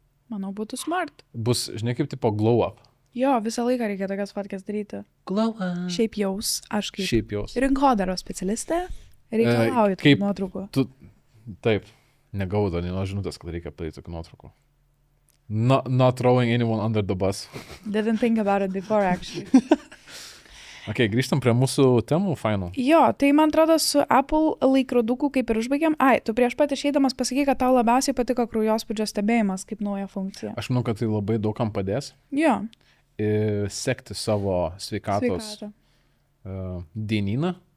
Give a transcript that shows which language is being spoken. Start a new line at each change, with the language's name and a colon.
Lithuanian: Manau, būtų smart. Bus, žinai, kaip tipo glow up. Jo, visą laiką reikia tokias fotkas daryti.
English: Glow up.
Lithuanian: Šiaip jaus, aš kaip rinkodaros specialistė reikalauju tokių nuotraukų. Taip, negaudo, nėra žinutės, kad reikia padaryti tokių nuotraukų.
English: Not throwing anyone under the bus. Didn't think about it before, actually.
Lithuanian: Ok, grįžtam prie mūsų temų, fainų. Jo, tai man atrodo su Apple laikroduku kaip ir užbaigiam. Ai, tu prieš pat išeidamas pasakai, kad tau labiausiai patiko kraujospūdžio stebėjimas kaip nauja funkcija. Aš manau, kad tai labai daugam padės. Jo. Sekti savo sveikatos dienyną.